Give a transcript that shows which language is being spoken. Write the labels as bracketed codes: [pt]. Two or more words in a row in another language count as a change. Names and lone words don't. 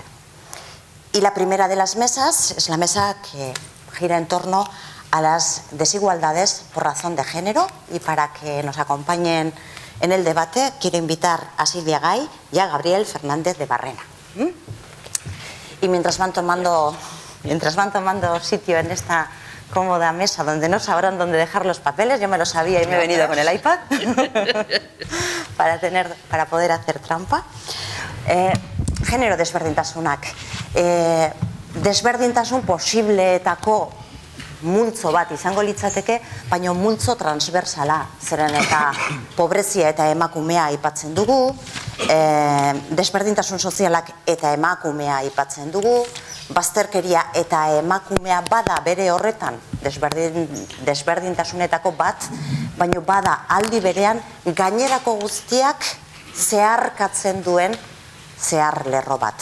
[es] Y la primera de las mesas es la mesa que gira en torno a las desigualdades por razón de género, y para que nos acompañen en el debate quiero invitar a Silvia Gay y a Gabriel Fernández de Barrena. Y mientras van tomando sitio en esta cómoda mesa donde no sabrán dónde dejar los papeles, yo me lo sabía y me he venido con el iPad para poder hacer trampa. [eu] Genero desberdintasunak. Desberdintasun posibleetako multzo bat izango litzateke, baina multzo transversala, zeren eta pobrezia eta emakumea aipatzen dugu, desberdintasun sozialak eta emakumea aipatzen dugu, bazterkeria eta emakumea bada bere horretan desberdintasunetako bat, baina bada aldi berean gainerako guztiak zeharkatzen duen zeharlerro bat.